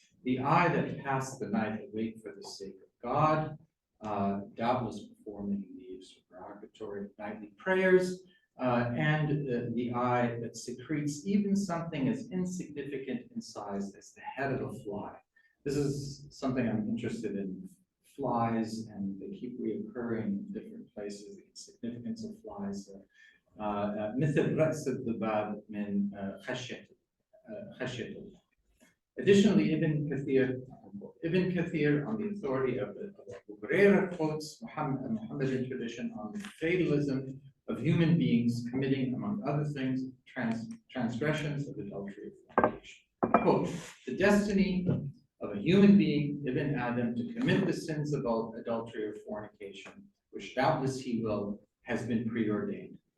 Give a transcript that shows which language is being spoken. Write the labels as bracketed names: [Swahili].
[English] The eye that passed the night awake for the sake of God, doubtless performing the supererogatory nightly prayers, and the eye that secretes even something as insignificant in size as the head of a fly. This is something I'm interested in, flies, and they keep reoccurring in different places, the significance of flies. [Arabic] مثل رأس الذباب من خشية الله. [English] Additionally, Ibn Kathir, on the authority of Abu Hurairah, quotes Muhammadan tradition on the fatalism of human beings committing, among other things, transgressions of adultery and fornication. Quote, the destiny of a human being, Ibn Adam, to commit the sins of adultery or fornication, which doubtless he will, has been preordained.